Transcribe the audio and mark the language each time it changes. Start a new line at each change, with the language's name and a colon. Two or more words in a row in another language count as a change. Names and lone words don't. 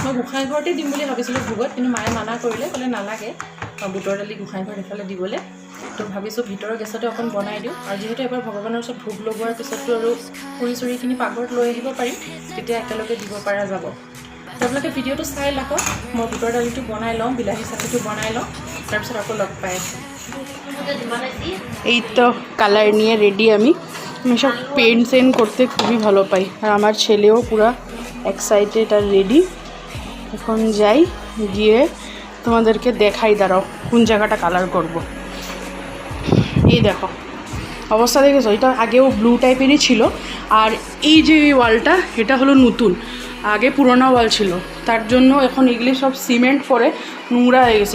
Assamese: মই গোঁসাই ঘৰতে দিম বুলি ভাবিছিলোঁ ভোগত, কিন্তু মায়ে মানা কৰিলে, ক'লে নালাগে, বুটৰ দালি গোসাঁই ঘৰত এফালে দিবলৈ। তো ভাবিছোঁ ভিতৰৰ গেছতে অকণ বনাই দিওঁ, আৰু যিহেতু এবাৰ ভগৱানৰ ওচৰত ভোগ লগোৱাৰ পিছততো আৰু পুৰি চুৰিখিনি পাকঘৰত লৈ আহিব পাৰিম, তেতিয়া একেলগে দিব পৰা যাব। আপোনালোকে ভিডিঅ'টো চাই লাগক, মই বুটৰ দালিটো বনাই লওঁ, বিলাহী চাটনিটো বনাই লওঁ, তাৰপিছত আকৌ লগ পাই আছোঁ।
Bangla: এই তো কালার নিয়ে রেডি। আমি সব পেন্ট সেন্ট করতে খুবই ভালো পাই, আর আমার ছেলেও পুরো এক্সাইটেড আর রেডি। এখন যাই, গিয়ে তোমাদেরকে দেখাই, দাঁড়াও কোন জায়গাটা কালার করব। এই দেখো অবস্থা দেখেছো, এটা আগেও
English: blue typeেরই
Bangla: ছিল, আর এই যে ওয়ালটা এটা হলো নতুন, আগে পুরোনো ওয়াল ছিল, তার জন্য এখন এগুলি সব সিমেন্ট করে নোংরা হয়ে গেছে।